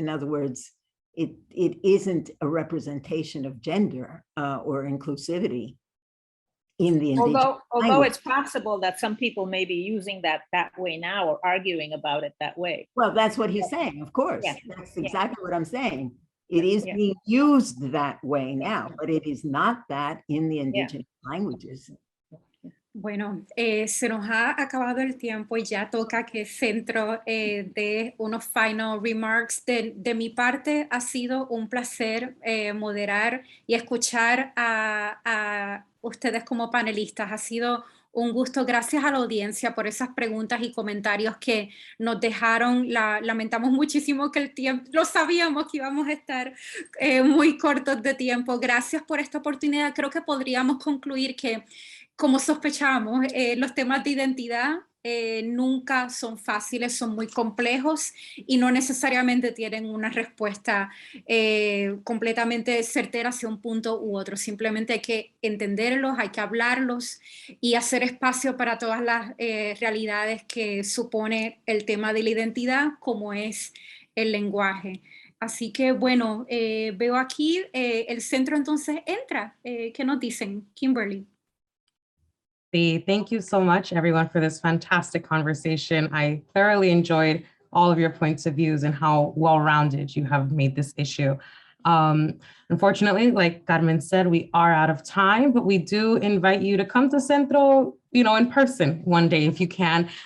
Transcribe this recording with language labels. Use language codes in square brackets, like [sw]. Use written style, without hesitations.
[en] In other words, it isn't a representation of gender or inclusivity in the indigenous although it's possible that some people may be using that way now or arguing about it that way. Well, that's what he's saying, of course. Yeah. That's exactly what I'm saying. It is being used that way now, but it is not that in the indigenous languages. [es] Bueno, se nos ha acabado el tiempo y ya toca que Centro dé unos [en] final remarks. [es] De mi parte, ha sido un placer moderar y escuchar a ustedes como panelistas. Ha sido un gusto. Gracias a la audiencia por esas preguntas y comentarios que nos dejaron. Lamentamos muchísimo que el tiempo, lo sabíamos que íbamos a estar muy cortos de tiempo. Gracias por esta oportunidad. Creo que podríamos concluir que, como sospechamos, los temas de identidad nunca son fáciles, son muy complejos y no necesariamente tienen una respuesta completamente certera hacia un punto u otro. Simplemente hay que entenderlos, hay que hablarlos y hacer espacio para todas las realidades que supone el tema de la identidad, como es el lenguaje. Así que, bueno, veo aquí el centro entonces entra. ¿Qué nos dicen? Kimberly. [en] Thank you so much, everyone, for this fantastic conversation. I thoroughly enjoyed all of your points of views and how well-rounded you have made this issue. Unfortunately, like Carmen said, we are out of time, but we do invite you to come to Centro, in person one day if you can.